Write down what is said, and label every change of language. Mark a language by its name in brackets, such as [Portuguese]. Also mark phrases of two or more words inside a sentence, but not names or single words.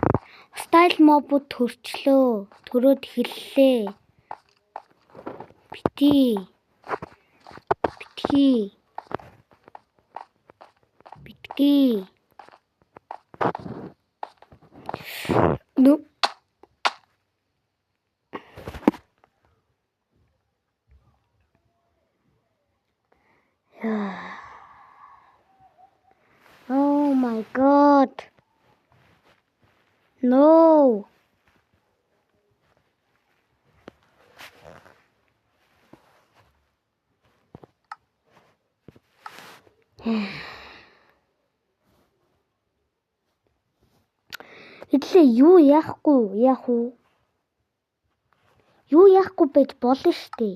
[Mongolian] Хостайл мобууд төрчлөө. Төрөөд эхэллээ. Битгий. Ну. [English] Oh my god. No. [Mongolian] Идлээ юу яахгүй байж болно штэ.